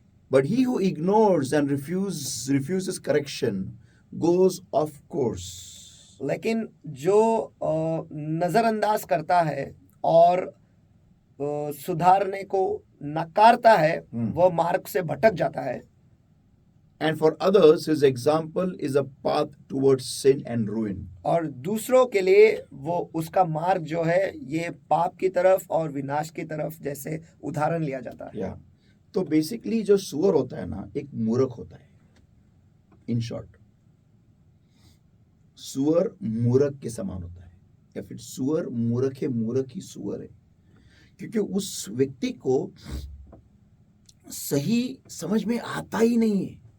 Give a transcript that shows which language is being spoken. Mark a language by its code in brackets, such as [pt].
[en] But he who ignores and refuses correction goes off course. [hi] लेकिन जो नजरअंदाज करता है और सुधारने को नकारता है वह मार्ग से भटक जाता है। [en] And for others, his example is a path towards sin and ruin. [hi] और दूसरों के लिए वो उसका मार्ग जो है ये पाप की तरफ और विनाश की तरफ जैसे उदाहरण लिया जाता है। या तो बेसिकली जो सुअर होता है ना, एक मूर्ख होता है। इन शॉर्ट, सुअर मूर्ख के समान होता है, या फिर सुअर मूर्ख है, मूर्ख ही सुअर है, क्योंकि उस व्यक्ति को सही समझ में आता ही नहीं है।